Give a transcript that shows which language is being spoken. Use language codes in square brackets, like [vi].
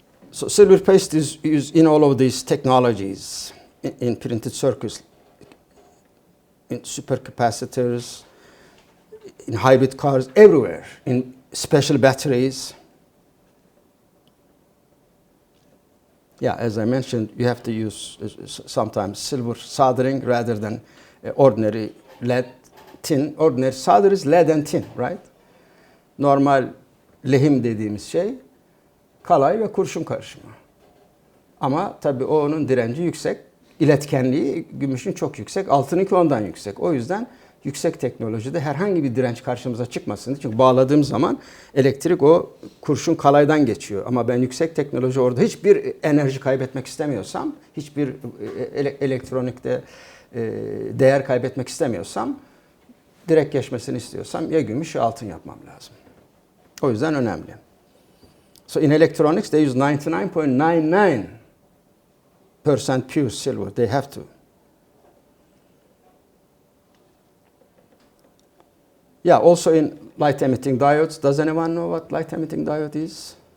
[en] So silver paste is used in all of these technologies, in printed circuits, in supercapacitors, in hybrid cars, everywhere, in special batteries. Yeah, as I mentioned, you have to use sometimes silver soldering rather than ordinary lead tin. Ordinary solder is lead and tin, right? [tr] Normal lehim dediğimiz şey kalay ve kurşun karışımı. Ama tabii onun direnci yüksek, iletkenliği gümüşün çok yüksek, altınınki ondan yüksek. O yüzden yüksek teknolojide herhangi bir direnç karşımıza çıkmasın. Çünkü bağladığım zaman elektrik o kurşun kalaydan geçiyor. Ama ben yüksek teknoloji orada hiçbir enerji kaybetmek istemiyorsam, hiçbir elektronikte değer kaybetmek istemiyorsam, direkt geçmesini istiyorsam ya gümüş ya altın yapmam lazım. O yüzden önemli. [en] So in electronics they use 99.99% pure silver. They have to. Yeah, also in light emitting diodes. Does anyone know what light emitting diode is?